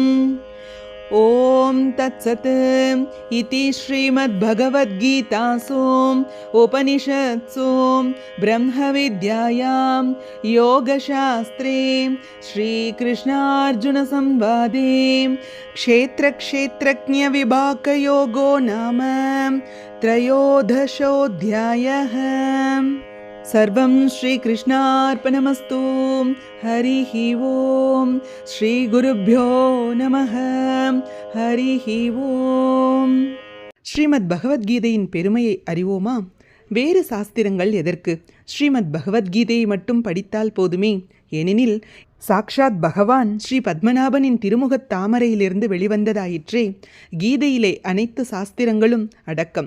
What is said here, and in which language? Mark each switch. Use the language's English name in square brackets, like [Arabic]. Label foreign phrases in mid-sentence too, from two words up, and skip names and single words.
[Sanskrit] ॐ तत्सत् इति श्रीमद्भगवद्गीतासु उपनिषत्सु ब्रह्मविद्यायां योगशास्त्रे श्रीकृष्णार्जुनसंवादे क्षेत्रक्षेत्रज्ञविभागयोगो नाम त्रयोदशोऽध्यायः। सर्वं श्रीकृष्णार्पणमस्तु। हरिः ओं। श्रीगुरुभ्यो नमः. हरिः ओम्. [Tamil] ஸ்ரீமத் பகவத்கீதையின் பெருமையை அறிவோமா? வேறு சாஸ்திரங்கள் எதற்கு? ஸ்ரீமத் பகவத்கீதையை மட்டும் படித்தால் போதுமே. ஏனெனில் சாக்ஷாத் பகவான் ஸ்ரீ பத்மநாபனின் திருமுகத் தாமரையிலிருந்து வெளிவந்ததாயிற்றே. கீதையிலே அனைத்து சாஸ்திரங்களும் அடக்கம்.